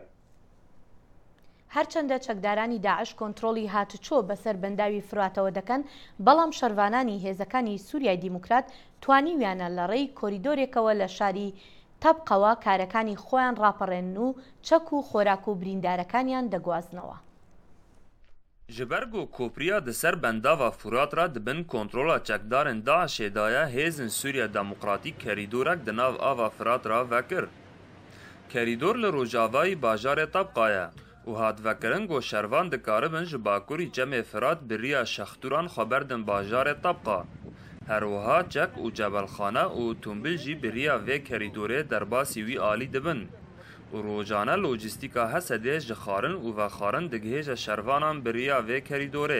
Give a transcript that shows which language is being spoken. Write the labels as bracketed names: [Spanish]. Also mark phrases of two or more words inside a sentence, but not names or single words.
[Central Kurdish] هەرچەندە چەکدارانی داعش کۆنتڕۆڵی هاتوچۆ بەسەر بەنداوی فراتەوە دەکەن بەڵام شەروانانی هێزەکانی سووریای دیموکرات توانیویانە لە ڕێی کۆریدۆرێکەوە لە شاری تەبقەوە کارەکانی خۆیان ڕاپەڕێن و چەک و خۆراک و بریندارەکانیان دەگوازنەوە. [Kurdish] جبرگ و کوپریا دسر بنداوا فرات را دبن کنترولا چەکدارن داعشê daye hêzin Sûriya Demokratîk kerîdorek di nav ava Firat ra vekir. Kerîdor li rojavayî bajarê Tabqaye و هاتڤەکردن گۆ شەروان dikaribin ji bakurî cemê Firat bi riya şexturan xwe berdin bajarê Tabqa. Herwiha çek û cebelxane û tûmbil jî bi riya vê kerîdorê derbasî wî alî dibin. û rojane lojîstîka Hesedê ji xwarin û vexwarin digihêje şervanan bi riya vê kerîdorê.